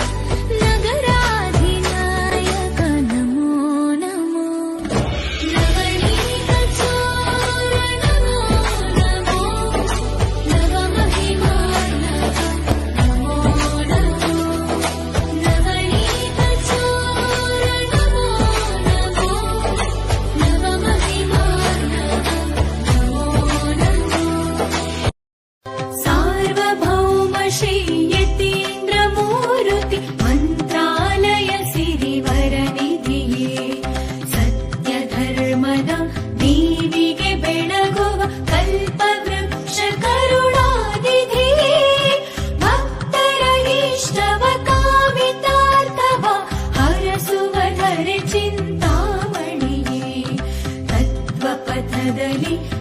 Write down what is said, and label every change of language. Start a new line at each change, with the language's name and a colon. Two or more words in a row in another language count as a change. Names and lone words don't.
Sanskrit: నగరాధినాయక నమో నమో నవనీత చోర నమో నమో నవమహిమా నమో నమో నవనీత చోర నమో నమో నవమహిమా నమో నమో సార్వభౌమ శ్రీ
Kannada: ಯತೀಂದ್ರಮೂರ್ತಿ ಮಂತ್ರಾಲಯ ಸಿರಿವರ ನಿಧಿಯೇ ಸತ್ಯ ಧರ್ಮದ ದೀವಿಗೆ ಬೆಳಗುವ ಕಲ್ಪವೃಕ್ಷ ಕರುಣಾನಿಧಿಯೇ ಭಕ್ತರ ಇಷ್ಟವ ಕಾಮಿತಾರ್ಥವ ಹರಸುವ ಧರೆ ಚಿಂತಾಮಣಿಯೇ ತತ್ವಪಥದಲ್ಲಿ